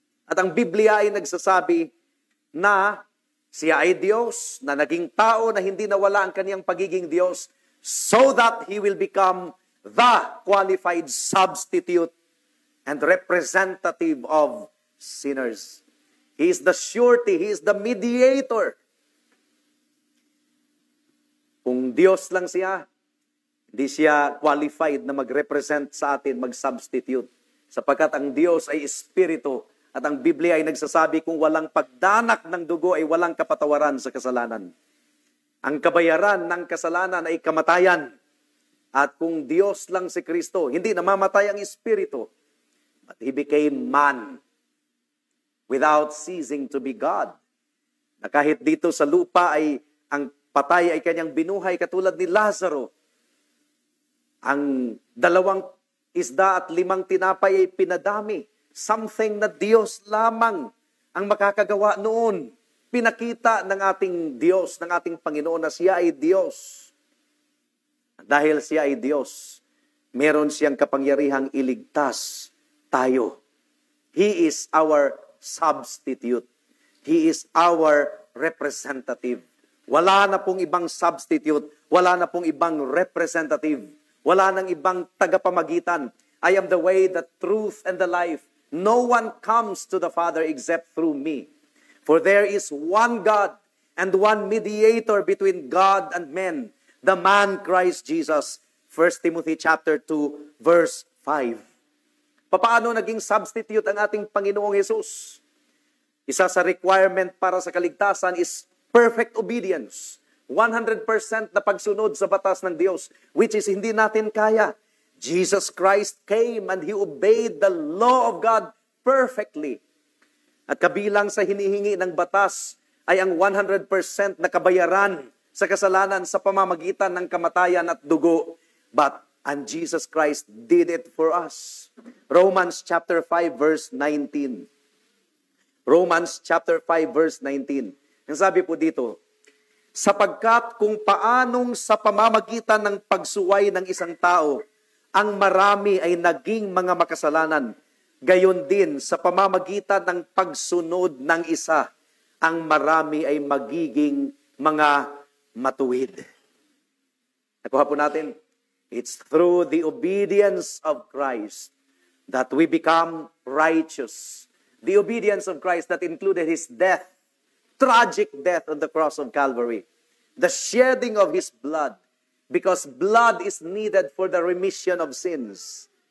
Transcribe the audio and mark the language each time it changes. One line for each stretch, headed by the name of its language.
Filipino: At ang Biblia ay nagsasabi na siya ay Diyos, na naging tao na hindi nawala ang kaniyang pagiging Diyos
English: so that He will become the qualified substitute and representative of sinners. He is the surety, He is the mediator.
Filipino: Kung Diyos lang siya, Hindi siya qualified na mag-represent sa atin, mag-substitute. Sapagkat ang Diyos ay Espiritu at ang Biblia ay nagsasabi kung walang pagdanak ng dugo ay walang kapatawaran sa kasalanan. Ang kabayaran ng kasalanan ay kamatayan. At kung Diyos lang si Kristo, hindi namamatay ang Espiritu,
English: but He became man without ceasing to be God.
Filipino: Na kahit dito sa lupa ay ang patay ay kanyang binuhay katulad ni Lazaro. Ang 2 isda at 5 tinapay ay pinadami. Something na Diyos lamang ang makakagawa noon. Pinakita ng ating Diyos, ng ating Panginoon na siya ay Diyos. Dahil siya ay Diyos, meron siyang kapangyarihang iligtas tayo.
English: He is our substitute. He is our representative.
Filipino: Wala na pong ibang substitute. Wala na pong ibang representative. Wala nang ibang tagapamagitan.
English: I am the way, the truth, and the life. No one comes to the Father except through me. For there is one God and one mediator between God and men, the man Christ Jesus. 1 Timothy chapter 2, verse 5.
Filipino: Paano naging substitute ang ating Panginoong Hesus? Isa sa requirement para sa kaligtasan
English: is perfect obedience.
Filipino: 100% na pagsunod sa batas ng Diyos,
English: which is
Filipino: hindi natin kaya.
English: Jesus Christ came and He obeyed the law of God perfectly.
Filipino: At kabilang sa hinihingi ng batas ay ang 100% na kabayaran sa kasalanan sa pamamagitan ng kamatayan at dugo.
English: And Jesus Christ did it for us. Romans chapter 5 verse 19. Romans chapter 5 verse 19.
Filipino: Ang sabi po dito, sapagkat kung paanong sa pamamagitan ng pagsuway ng isang tao, ang marami ay naging mga makasalanan, gayon din sa pamamagitan ng pagsunod ng isa, ang marami ay magiging mga matuwid. Nakuha po natin,
English: it's through the obedience of Christ that we become righteous. The obedience of Christ that included His death, tragic death on the cross of Calvary. The shedding of His blood, because blood is needed for the remission of sins.